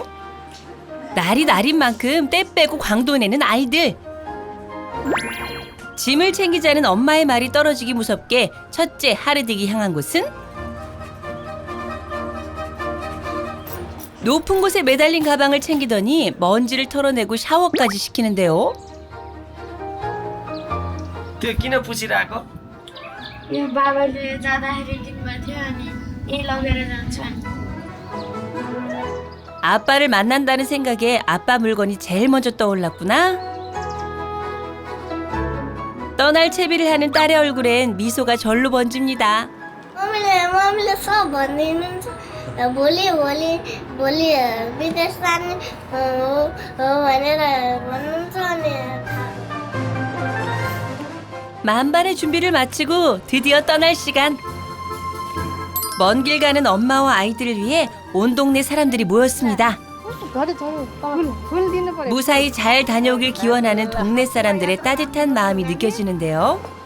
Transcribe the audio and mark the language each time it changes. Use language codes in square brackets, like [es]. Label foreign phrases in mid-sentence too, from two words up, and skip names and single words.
[ko] 날이 날인 만큼 때 빼고 광도내는 아이들. 짐을 챙기자는 엄마의 말이 떨어지기 무섭게 첫째 하르딕이 향한 곳은 높은 곳에 매달린 가방을 챙기더니 먼지를 털어내고 샤워까지 시키는데요. [ne] त्यो किन पुछिरहेको? यो बाबाले जाँदाखेरि दिनमा थियो अनि यही लगेर जान्छ। [ko] 아빠를 만난다는 생각에 아빠 물건이 제일 먼저 떠올랐구나. 떠날 채비를 하는 딸의 얼굴엔 미소가 절로 번집니다. [ne] मम्मीले सब भनिदिनुहुन्छ भोलि विदेश जाने हो भनेर भन्नुहुन्छ अनि [ko] 만반의 준비를 마치고 드디어 떠날 시간. 먼 길 가는 엄마와 아이들을 위해 온 동네 사람들이 모였습니다. 무사히 잘 다녀오길 기원하는 동네 사람들의 따뜻한 마음이 느껴지는데요.